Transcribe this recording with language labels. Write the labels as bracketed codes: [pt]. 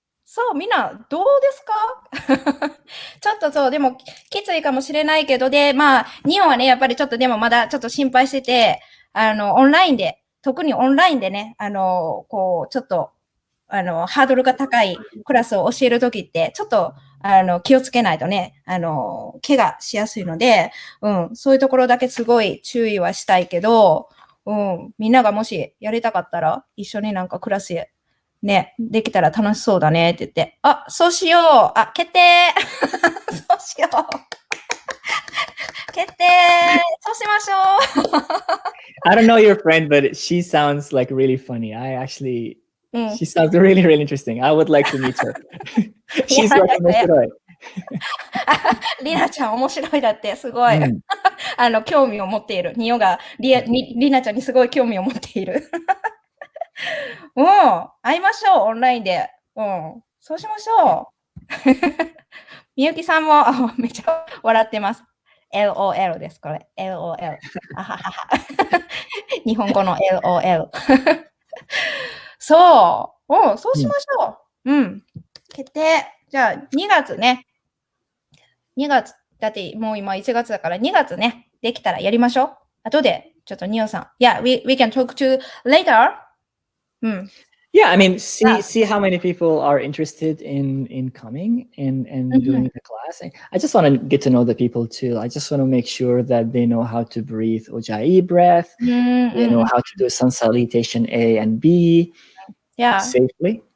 [ja] そう、みんな、どうですか？ちょっとそう、でも、きついかもしれないけど、で、まあ、日本はね、やっぱりちょっとでもまだちょっと心配してて、オンラインで、特にオンラインでね、こう、ちょっと、ハードルが高いクラスを教えるときって、ちょっと、気をつけないとね、怪我しやすいので、そういうところだけすごい注意はしたいけど、みんながもしやりたかったら、一緒になんかクラスね、できたら楽しそうだねって言って、そうしよう決定そうしよう決定そうしましょう [en] I don't know your friend, but she sounds like really funny. She sounds really, really interesting. I would like to meet her. She's like [ja] 面白い。リナちゃん面白いだって、すごい。興味を持っている。ニオがリナちゃんにすごい興味を持っている。会いましょう、オンラインで。そうしましょう。みゆきさんもめっちゃ笑ってます。 LOL です、これ。LOL。日本語の LOL。そう。そうしましょう。決定。じゃあ、2月ね。2月。だって、もう今1月だから2月ね。できたらやりましょう。後で、ちょっとニオさん。 [en] Yeah, we can talk to later. Yeah, I mean, see how many people are interested in coming and doing the class. I just want to get to know the people too. I just want to make sure that they know how to breathe Ujjayi breath. They know how to do sun salutation A and B safely.